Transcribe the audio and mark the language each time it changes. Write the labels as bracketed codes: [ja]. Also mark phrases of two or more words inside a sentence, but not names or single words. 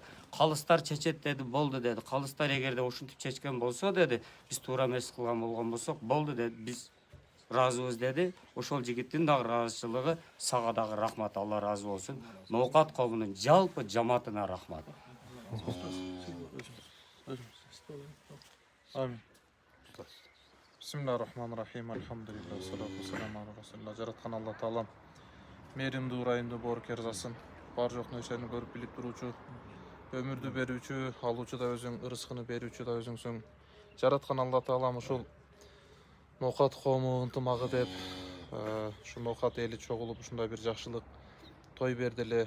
[ky] Калыстар чечет деди, болду деди. Калыстар эгерде ушинтип чечкен болсо деди, биз туура эмес кылган болгон болсок, болду деди, биз ыраазыбыз деди. Ошол жигиттин дагы ыраазычылыгы, сага дагы рахмат, Алла ыраазы болсун. Ноокат коомунун жалпы жамаатына рахмат. Амин. [ar] بسم الله الرحمن الرحيم. الحمد لله، الصلاة والسلام على رسول الله. [ky] Жараткан Алла Таалам мээримдүү, ырайымдуу, боорукер жасасын. Бар жок нерсени көрүп билип туруучу, өмүрдү берүүчү, алуучу да өзүң, ырыскыны берүүчү да өзүңсүң. Жараткан Алла Таалам ушул Ноокат коому ынтымагы деп ушу ноокат эли чогулуп ушундай бир жакшылык той берди эле.